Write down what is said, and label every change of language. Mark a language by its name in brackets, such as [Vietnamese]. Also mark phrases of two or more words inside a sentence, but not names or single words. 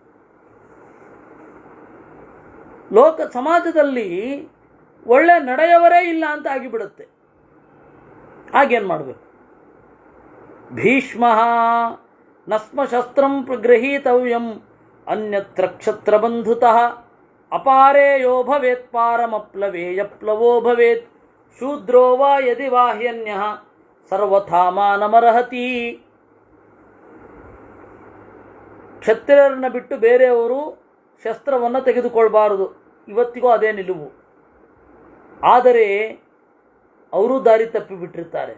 [Kannada] ಲೋಕ ಸಮಾಜದಲ್ಲಿ ಒಳ್ಳೆ ನಡೆಯವರೇ ಇಲ್ಲ ಅಂತ ಆಗಿಬಿಡುತ್ತೆ. ಆಗೇನು ಮಾಡಬೇಕು? [Sanskrit] ಭೀಷ್ಮ ನಸ್ಮ ಶಸ್ತ್ರಂ ಗೃಹೀತವ್ಯಂ ಅನ್ಯತ್ರ ಕ್ಷತ್ರ ಬಂಧುತಃ ಅಪಾರೇ ಯೋ ಭವೇತ್ ಪಾರಮಪ್ಲವೇ ಯಪ್ಲವೋ ಭವೇತ್ ಶೂದ್ರೋ ವಾ ಯದಿ ವಾಹ್ಯನ್ಯಃ ಸರ್ವಥಾ ಮಾನಮರ್ಹತಿ. [Kannada] ಕ್ಷತ್ರಿಯರನ್ನ ಬಿಟ್ಟು ಬೇರೆಯವರು ಶಸ್ತ್ರವನ್ನು ತೆಗೆದುಕೊಳ್ಬಾರದು. ಇವತ್ತಿಗೂ ಅದೇ ನಿಲುವು. ಆದರೆ ಅವರು ದಾರಿ ತಪ್ಪಿಬಿಟ್ಟಿರ್ತಾರೆ.